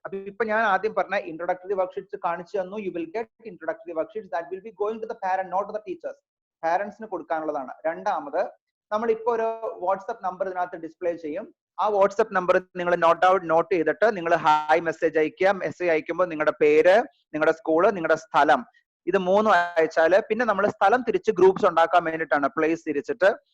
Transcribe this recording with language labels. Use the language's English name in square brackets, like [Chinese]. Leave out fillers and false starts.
[Malayalam] അപ്പൊ ഇപ്പൊ ഞാൻ ആദ്യം പറഞ്ഞ ഇൻട്രോഡക്ടറി വർക്ക്ഷീറ്റ്സ് കാണിച്ചു തന്നു. [English] You will get introductory worksheets that will be going to the parent, not to the teachers. [Malayalam] പാരന്റ്സിന് കൊടുക്കാനുള്ളതാണ്. രണ്ടാമത്, നമ്മൾ ഇപ്പൊ ഒരു വാട്സ്ആപ്പ് നമ്പർ ഇതിനകത്ത് ഡിസ്പ്ലേ ചെയ്യും. ആ വാട്സ്ആപ്പ് നമ്പർ നിങ്ങൾ നോട്ട് ചെയ്തിട്ട് നിങ്ങൾ ഹായ് മെസ്സേജ് അയക്കുക. മെസ്സേജ് അയക്കുമ്പോൾ നിങ്ങളുടെ പേര്, നിങ്ങളുടെ സ്കൂള്, നിങ്ങളുടെ സ്ഥലം, ഇത് 3 അയച്ചാല് പിന്നെ നമ്മൾ സ്ഥലം തിരിച്ച് ഗ്രൂപ്പ്സ് ഉണ്ടാക്കാൻ വേണ്ടിയിട്ടാണ്, പ്ലേസ് തിരിച്ചിട്ട്.